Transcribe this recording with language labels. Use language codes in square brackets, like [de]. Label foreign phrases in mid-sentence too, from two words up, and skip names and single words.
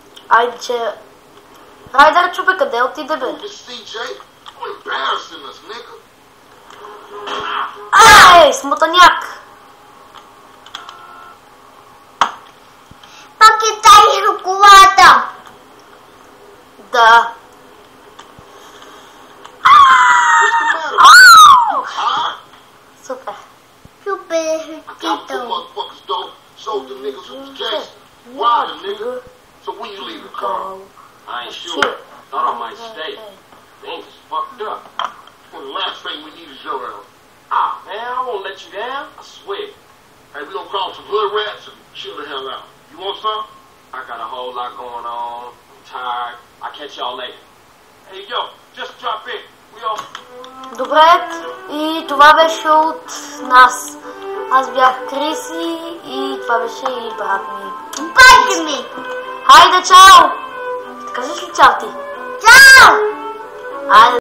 [bg] Айде, че... Райдер чупе, къде отиде, бе? [en] This CJ, you're embarrassing us, nigga. [bg] Ей, смутаняк! Пак е тази шоколада. Да. [en] What's the matter? You high? [bg] Супер. Супер [en] I got two хитъл. motherfuckers, though. Sold them niggas who was chasing. Why the nigga? So when you leaving, Carl? I ain't sure. Thought I might stay. Things is fucked up. Well, the last thing we need is your help. Ah, man, I won't let you down. I swear. Hey, we gonna call some hood rats and chill the hell out. You want some? I got a whole lot going on. I'm tired. I'll catch y'all later. Hey, yo, just drop in. We all... [bg] Добре, и това беше от нас. Аз бях Криси и това беше и брат ми. Байте ми. Хайде, чао! Кажеш ли чао ти? Чао! Айде.